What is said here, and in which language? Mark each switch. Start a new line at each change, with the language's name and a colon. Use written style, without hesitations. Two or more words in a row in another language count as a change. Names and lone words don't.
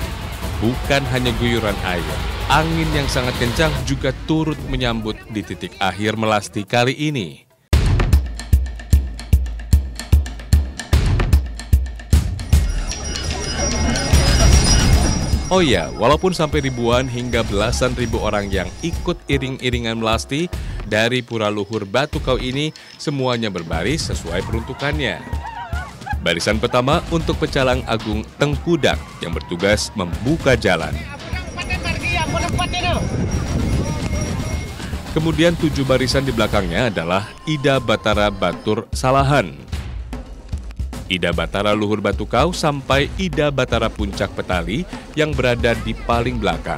Indonesian: Bukan hanya guyuran air, angin yang sangat kencang juga turut menyambut di titik akhir Melasti kali ini. Oh ya, walaupun sampai ribuan hingga belasan ribu orang yang ikut iring-iringan Melasti dari Pura Luhur Batu Kau ini semuanya berbaris sesuai peruntukannya. Barisan pertama untuk Pecalang Agung Tengkudak yang bertugas membuka jalan. Kemudian 7 barisan di belakangnya adalah Ida Batara Batur Salahan, Ida Batara Luhur Batu Kau sampai Ida Batara Puncak Petali yang berada di paling belakang.